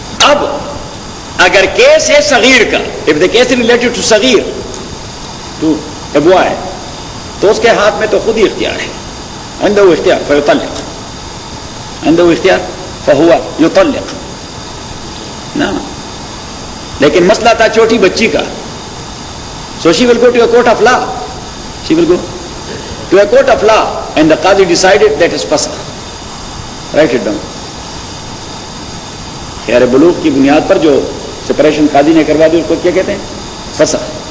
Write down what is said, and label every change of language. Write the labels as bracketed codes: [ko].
[ur] اب اگر کیس ہے صغیر کا, [en] if the case is related to صغیر, to a boy, [ur] تو اس کے ہاتھ میں تو خود ہی اختیار ہے. [ar] عنده اختیار فيطلق, عنده اختیار فهو يطلق. [ur] نا لیکن مسئلہ تھا چھوٹی بچی کا. [en] So she will go to a court of law. She will go to a court of law and the Qadi decided that is fasakh. Write it down. [ur] خیر بلوغ کی بنیاد پر جو سپریشن قاضی نے کروا دی اس کو کیا کہتے ہیں؟ فسخ.